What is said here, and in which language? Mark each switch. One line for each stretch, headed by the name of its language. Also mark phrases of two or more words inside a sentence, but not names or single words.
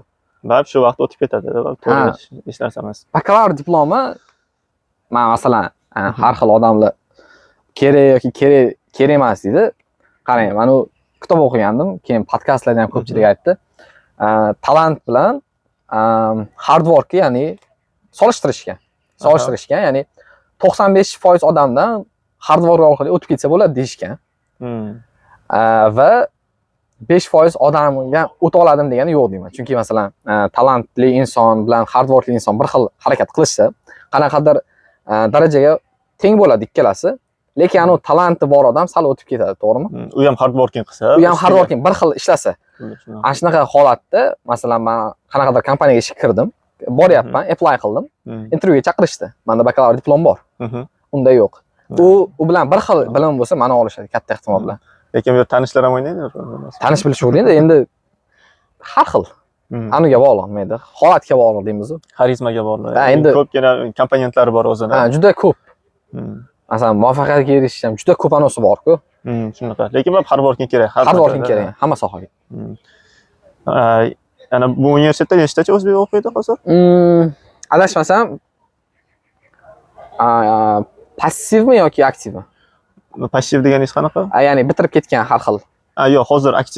Uzbek: Baribir shu vaqt o'tib ketadi. To'g'ri hech narsa emas. Bakalavr diplomi masalan har xil odamlar kerak yoki kerak emas deydi. Qarang, men u kitob o'qigandim, keyin podkastlarda ham ko'pchilik aytdi. Talant bilan
English: hard work,
Uzbek: ya'ni solishtirishgan, ya'ni 95% odamdan
English: hard work
Uzbek: orqali o'tib ketsa bo'ladi deyishgan. Va 5% odamga o'ta oladim degani yo'q deyman. Chunki masalan, talantli inson bilan
English: hard workli
Uzbek: inson bir xil harakat qilishsa, qanaqadir darajaga teng bo'ladi ikkalasi. Lekin anu talanti bor odam sal o'tib ketadi, to'g'rimi? U ham
English: hard working
Uzbek: qilsa, u ham
English: hard working
Uzbek: bir xil ishlasa. Ana shunaqa holatda, masalan, men qanaqadir kompaniyaga ishga kirdim, boryapman, apply qildim, intervyuga chaqirishdi. Menda bakalavr diplom bor. Unda yo'q. U bilan bir xil bilim bo'lsa, meni olishadi katta ehtimol bilan. Lekin bu tanishlar ham o'ynaydi. Tanish bilish o'rnida endi har xil. Anuga bog'liq mayda, holatga bog'liq deymiz-ku. Xarizmaga bog'liq. Endi ko'pgina komponentlari bor o'zida. Juda ko'p. Masalan, muvaffaqiyatga erishish ham juda ko'p anosi bor-ku. Shunaqa. Lekin bu
English: hard working
Uzbek: kerak.
English: Hard working
Uzbek: kerak hamma sohaga. Ana bu universitetda nechtacha o'zbek o'qiydi hozir? Adashmasam, passivmi yoki aktivmi? Passiv deganingiz qanaqa? Ya'ni bitirib ketgan har xil. Yo'q, hozir aktiv.